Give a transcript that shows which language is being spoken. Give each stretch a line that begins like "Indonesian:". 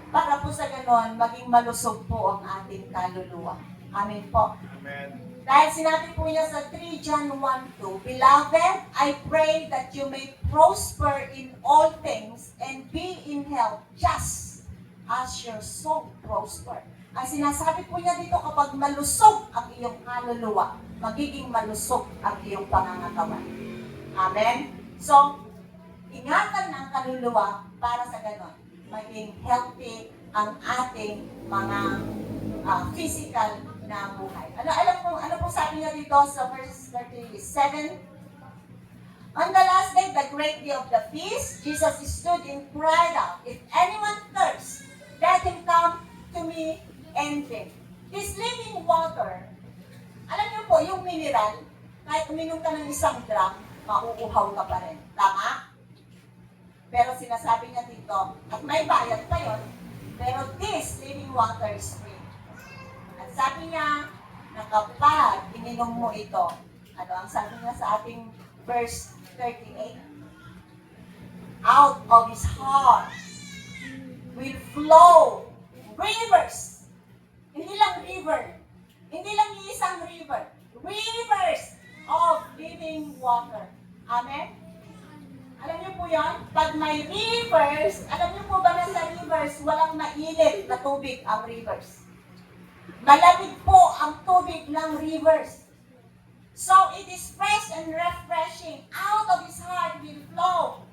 Filipino: Para po sa ganon, maging malusog po ang ating kaluluwa. Amen po. Amen. Dahil sinabi po niya sa
English: 3 John 1:2, Beloved, I pray that you may prosper in all things and be in health just as your soul prosper.
Filipino: Ang sinasabi po niya dito, kapag malusog ang iyong kaluluwa, magiging malusog ang iyong pangangatawan. Amen? So, ingatan ang kaluluwa para sa ganon. Maging healthy ang ating mga physical na buhay. Ano po sabi niya dito sa verse 37?
English: On the last day, the great day of the feast, Jesus stood and cried out, If anyone thirsts, let him come to me and drink. This living water,
Filipino: alam niyo po, yung mineral, Kahit uminom ka ng 1 drum, mauuhaw ka pa rin. Tama? Pero sinasabi niya dito, at may bayad pa yun, pero
English: this living water is free.
Filipino: At sabi niya, na kapag ininom mo ito, ano ang sabi niya sa ating verse 38?
English: Out of his heart will flow rivers.
Filipino: Hindi lang river. Hindi lang isang river.
English: Rivers of living water.
Filipino: Amen? Alam niyo po yan? Pag may rivers, alam niyo po ba na sa rivers, walang mainit na tubig ang rivers. Malamig po ang tubig ng rivers.
English: So it is fresh and refreshing. Out of his heart will flow.